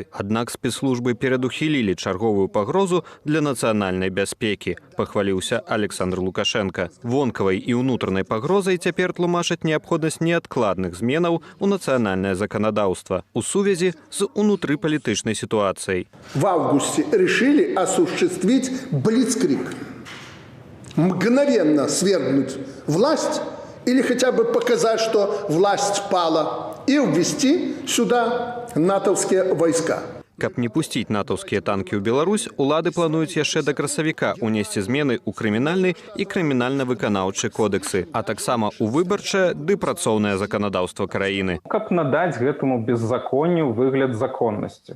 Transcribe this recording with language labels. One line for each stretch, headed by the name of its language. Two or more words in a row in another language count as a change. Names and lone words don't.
Belarusian: Аднак спецслужбы перадухілілі чарговую пагрозу для нацыянальнай бяспекі, пахваліўся Александр Лукашенко. Вонкавай і ўнутранай пагрозай цяпер тлумачаць неабходнасць неадкладных зменаў у нацыянальнае заканадаўства у сувязі з унутрыпалітычнай сітуацыяй.
Russian: В августе решили осуществить блицкриг. Мгновенно свергнуть власть или хотя бы показать, что власть пала, и ввести сюда натовские войска.
Belarusian: Каб не пусціць натаўскія танкі ў Беларусь, улады плануюць яшчэ да красавіка унесці змены ў крымінальны і крымінальна-выканаўчы кодексы, а таксама ў выбарчае ды працоўнае заканадаўства краіны. Каб надаць гэтаму беззаконню выгляд законнасці.